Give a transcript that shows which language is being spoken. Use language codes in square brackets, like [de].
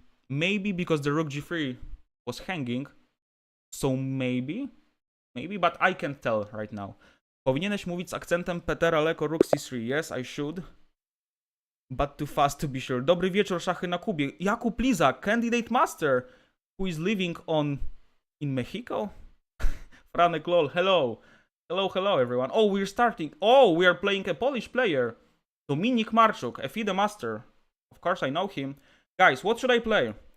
[en] Maybe because the rook g3 was hanging. So maybe, but I can't tell right now. [pl] Powinieneś mówić z akcentem Petera Leko rook c3. [en] Yes, I should. But too fast to be sure. [pl] Dobry wieczór, szachy na Kubie. [en] Jakub Lizak, candidate master, who is living in Mexico? Franek lol, hello. Hello everyone. Oh, we're starting. Oh, we are playing a Polish player. Dominik Marczuk, a FIDE master. Of course I know him. Guys, what should I play?